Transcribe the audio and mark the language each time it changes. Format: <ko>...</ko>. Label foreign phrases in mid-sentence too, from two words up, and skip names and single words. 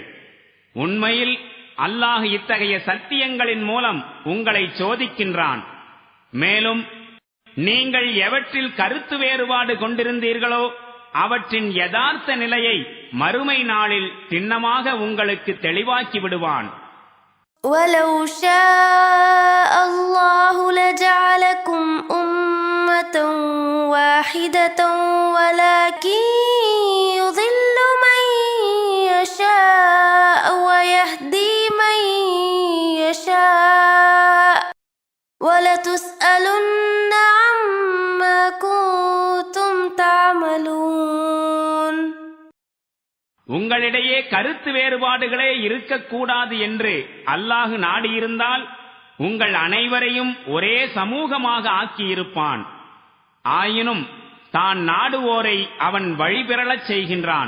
<ta>உண்மையில் அல்லாஹ் இத்தகைய சத்தியங்களின் மூலம் உங்களை சோதிக்கின்றான். மேலும் நீங்கள் எவற்றில் கருத்து வேறுபாடு கொண்டிருந்தீர்களோ அவற்றின் யதார்த்த நிலையை மறுமை நாளில் திண்ணமாக உங்களுக்கு தெளிவாக்கி விடுவான்.</ta> <ar>وَلَوْ شَاءَ اللَّهُ لَجَعَلَكُمْ أُمَّةً وَاحِدَةً وَلَكِنْ يُضِلُّ مَنْ يَشَاءُ وَيَهْدِي مَنْ يَشَاءُ وَلَتُسْأَلُنَّ عَمَّا كُنْتُمْ تَعْمَلُونَ.</ar> <ta>உங்களிடையே கருத்து வேறுபாடுகளே இருக்கக்கூடாது என்று அல்லாஹ் நாடியிருந்தால் உங்கள் அனைவரையும் ஒரே சமூகமாக ஆக்கியிருப்பான். ஆயினும் தான் நாடுவோரை அவன் வழிபெறலச் செய்கின்றான்.</ta>